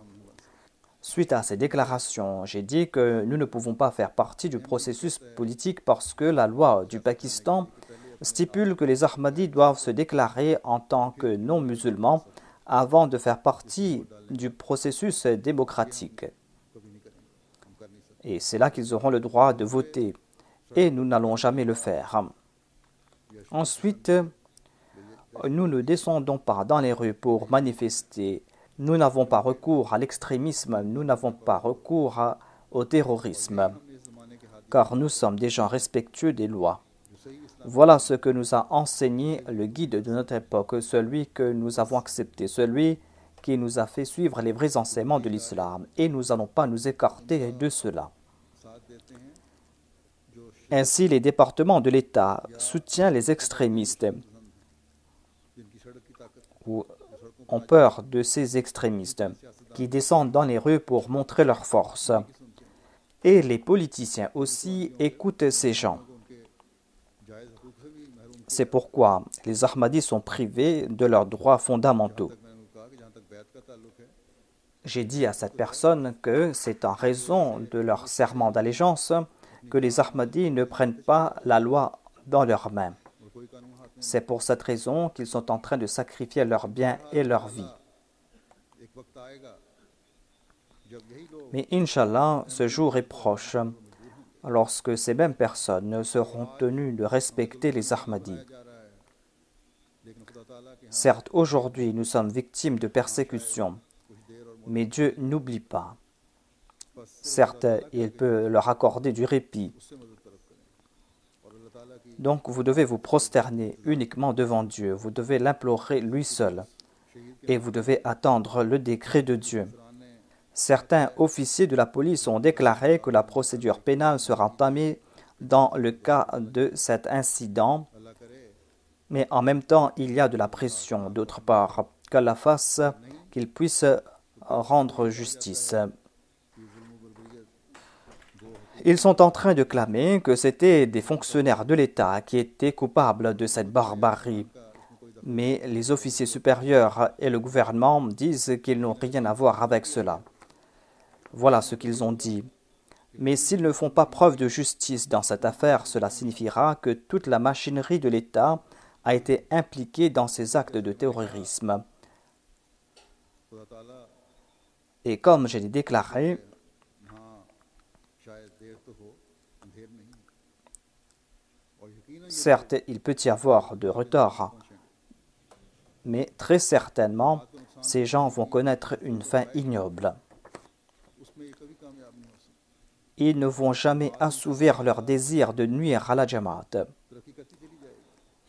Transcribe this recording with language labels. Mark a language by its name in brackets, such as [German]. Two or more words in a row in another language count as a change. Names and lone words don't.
[French] Suite à ces déclarations, j'ai dit que nous ne pouvons pas faire partie du processus politique parce que la loi du Pakistan stipule que les Ahmadis doivent se déclarer en tant que non-musulmans avant de faire partie du processus démocratique. [Urdu] کبھی نہیں کریں گے، ہم کر نہیں سکتے. [French] Et c'est là qu'ils auront le droit de voter. Et nous n'allons jamais le faire. Ensuite, nous ne descendons pas dans les rues pour manifester. Nous n'avons pas recours à l'extrémisme, nous n'avons pas recours au terrorisme, [Urdu] ہم نے اس زمانے کے ہاتھ [French] car nous sommes des gens respectueux des lois. [Urdu] جو صحیح اسلام [French] Voilà ce que nous a enseigné le guide de notre époque, celui que nous avons accepté, celui qui nous a fait suivre les vrais enseignements de l'islam. Et nous n'allons pas nous écarter de cela. [Urdu] ساتھ دیتے ہیں جو [French] Ainsi, les départements de l'État soutiennent les extrémistes [Urdu] جن کی سڑک کی طاقت [French] ou ont peur de ces extrémistes qui descendent dans les rues pour montrer leur force. Et les politiciens aussi écoutent ces gens. [Urdu] ان کے جائز حقوق سے بھی محروم [French] C'est pourquoi les Ahmadis sont privés de leurs droits fondamentaux. [Urdu] تک میں نے ان کو کہا کہ جہاں تک بیعت کا تعلق ہے [French] J'ai dit à cette personne que c'est en raison de leur serment d'allégeance que les Ahmadis ne prennent pas la loi dans leurs mains. [Urdu] اور کوئی قانون ہاتھ میں [French] C'est pour cette raison qu'ils sont en train de sacrifier leurs biens et leur vie. [Urdu] ایک وقت آئے گا جب یہی لوگ [French] Mais Inch'Allah, ce jour est proche, lorsque ces mêmes personnes seront tenues de respecter les Ahmadis. [Urdu] جا رہا ہے لیکن خدا تعالیٰ کے یہاں [French] Certes, aujourd'hui, nous sommes victimes de persécutions, [Urdu] کچھ دیر اور [French] mais Dieu n'oublie pas. [Urdu] बस [French] Certes, il peut leur accorder du répit. [Urdu] اس سے مدد طلب کریں اور اللہ تعالیٰ کی [French] Donc, vous devez vous prosterner uniquement devant Dieu. Vous devez l'implorer lui seul. Et vous devez attendre le décret de Dieu. [Urdu] قرآن نے [French] Certains officiers de la police ont déclaré que la procédure pénale sera entamée dans le cas de cet incident, [Urdu] اللہ کرے [French] mais en même temps, il y a de la pression d'autre part, qu'Allah fasse qu'il puisse rendre justice. [Urdu] کہ ظلم بربریت گو [French] Ils sont en train de clamer que c'était des fonctionnaires de l'État qui étaient coupables de cette barbarie. Mais les officiers supérieurs et le gouvernement disent qu'ils n'ont rien à voir avec cela. Voilà ce qu'ils ont dit. Mais s'ils ne font pas preuve de justice dans cette affaire, cela signifiera que toute la machinerie de l'État a été impliquée dans ces actes de terrorisme. [Urdu] خدا تعالیٰ [French] Et comme je l'ai déclaré, [Urdu] ہاں شاید دیر تو ہو اندھیر نہیں اور یقیناً [French] certes, il peut y avoir de retard, mais très certainement, ces gens vont connaître une fin ignoble. [Urdu] اس میں یہ کبھی کامیاب نہیں ہو سکتا [French] Ils ne vont jamais assouvir leur désir de nuire à la Jamaat. [Urdu] ترقی کرتی چلی جائے گی